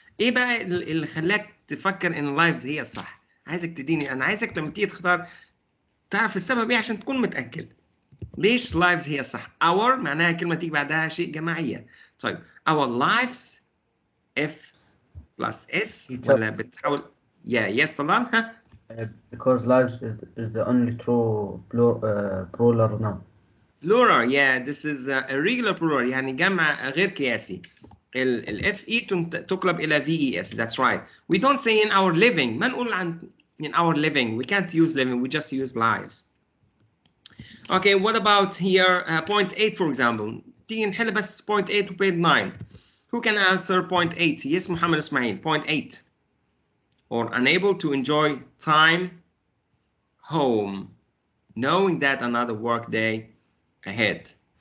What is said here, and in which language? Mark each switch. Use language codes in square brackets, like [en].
[ar] ايه بقى اللي خلاك تفكر ان lives هي الصح؟ عايزك تديني، انا عايزك لما تيجي تختار تعرف السبب ايه عشان تكون متأكد. ليش lives هي الصح؟ our معناها كلمة تيجي بعدها شيء جماعية. [en] طيب our lives if plus s [ar] ولا بتحاول [en] yes طبعا. ها because lives is the only true plural noun. plural. Yeah, this is a regular plural [ar] يعني جمع غير قياسي. ال fe تقلب إلى ves. [en] That's right. We don't say in our living. [ar] ما نقول عن [en] in our living. We can't use living. We just use lives. Okay, what about here point 8 for example. [ar] تيجي نحل بس point 8 و point 9. [en] Who can answer point 8? Yes, Mohamed Ismail. Point 8. Or unable to enjoy time home, knowing that another work day ahead.